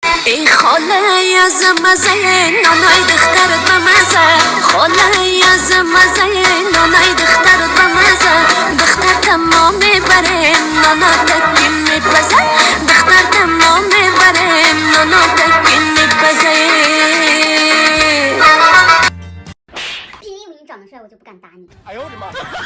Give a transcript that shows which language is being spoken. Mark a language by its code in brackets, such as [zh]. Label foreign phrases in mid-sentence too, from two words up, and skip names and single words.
[fa] ای خاله از مزه نانای دخترت بمزه خاله از مزه نانای دخترت بمزه دختر تمام میبره نانا تکی میپزه دختر تمام میبره نانا تکی میپزه [zh] 因为你长得帅，我就不敢打你。哎呦我的妈！